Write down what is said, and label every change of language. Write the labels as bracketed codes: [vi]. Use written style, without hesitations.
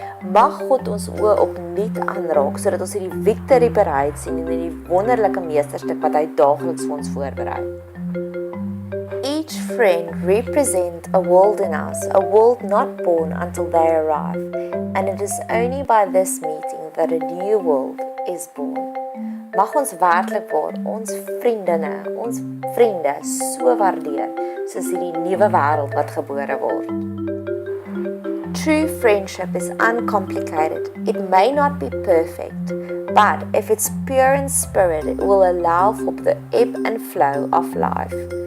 [af] Mag God ons oë opnuut aanraak, sodat ons hierdie victory parade sien en hierdie wonderlike meesterstuk wat hy daagliks vir ons voorberei. [en] Each friend represents a world in us, a world not born until they arrive, and it is only by this meeting that a new world is born. [af] Mag ons werklik waar ons vriende so waardeer, soos hierdie nuwe wêreld wat gebore word. [en] True friendship is uncomplicated. It may not be perfect, but if it's pure in spirit, it will allow for the ebb and flow of life.